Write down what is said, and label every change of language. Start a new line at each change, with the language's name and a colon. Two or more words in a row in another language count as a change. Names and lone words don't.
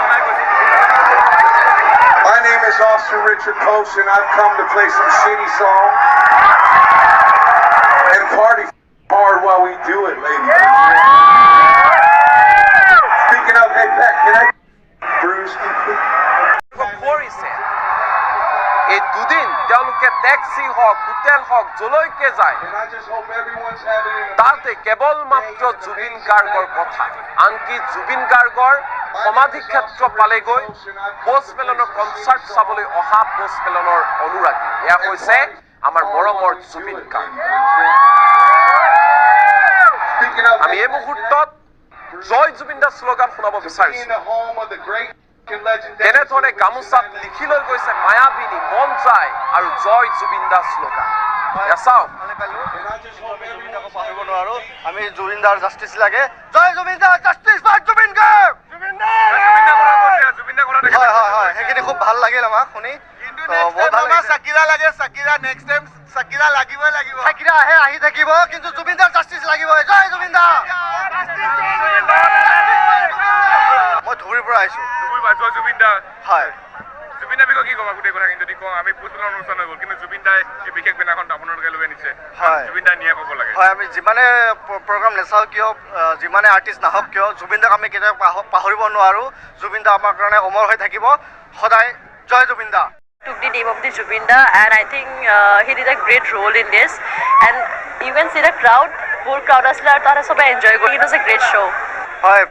English: My name is Austin Richard Coase, and I've come to play some shitty song and party hard while we do it, ladies and gentlemen. Speaking of, hey Pat, can I Bruce
Assamese: কৰিছে। এই দুদিন তেওঁলোকে টেক্সি হওক, হোটেল হওক, যলৈকে যায়
English: and I just hope everyone's having an
Assamese: তাতে কেৱল মাত্ৰ জুবিন গাৰ্গৰ কথা। আনকি জুবিন গাৰ্গৰ সমাধি ক্ষেত্ৰ পালেগৈ পোষ্টমেলনৰ কনচাৰ্ট চাবলৈ অহা পোষ্টমেলনৰ অনুৰাগী। এয়া হৈছে আমাৰ মৰমৰ জুবিন গাৰ্গ।
English: Speaking of,
Assamese: আমি এই মুহূৰ্তত জয় জুবিন দা শ্লোগান শুনাব
English: in
Assamese: বিচাৰিছো।
English: the home of the great and legendary
Assamese: তেনেধৰণে গামোচাত লিখি লৈ গৈছে মায়াবিনী, মন যায় আৰু জয় জুবিন দা শ্লোগান। এয়া চাওক,
English: and I just hope everyone's
Assamese: পাহৰিব নোৱাৰো। আমি জুবিন দাৰ জাষ্টিছ লাগে। জয় জুবিন দা,
English: justice for
Assamese: জুবিন গাৰ্গ। হয় হয় হয়, সেইখিনি খুব ভাল লাগিল আমাক শুনি। বহুত ভাল লাগিছে। চাকিৰা লাগে, চাকিৰা
English: next time
Assamese: চাকিৰা লাগিবই লাগিব। চাকিৰা আহি থাকিব, কিন্তু জুবিন দাৰ জাষ্টিছ লাগিবই। জয় জুবিন দা। মই ধুবুৰীৰ পৰা আহিছো। জুবিন দা হয়, জুবিন দা বিষয়ে কি ক'বা? গোটেই কথা যদি কওঁ, আমি পোষ্টমেলৰ অনুষ্ঠান হৈ গ'ল, কিন্তু জুবিন দাই এই বিশেষ বেনাৰখন আপোনালোকে লৈ আনিছে। হয়। জুবিন দাই নিয়ে ক'ব লাগে। হয়, আমি যিমানে প্ৰগ্ৰাম নাচাওঁ কিয়, যিমানে আৰ্টিষ্ট নাহক কিয়, জুবিন দাক আমি কেতিয়াও পাহৰিব নোৱাৰোঁ। জুবিন দা আমাৰ কাৰণে অমৰ হৈ থাকিব সদায়। জয় জুবিন দা।
English: Took the name of the Jubinda, and I think he did a great role in this. And you can see the crowd, whole crowd
Assamese: asla tara sobai
English: enjoy. It was a great show.
Assamese: হয়।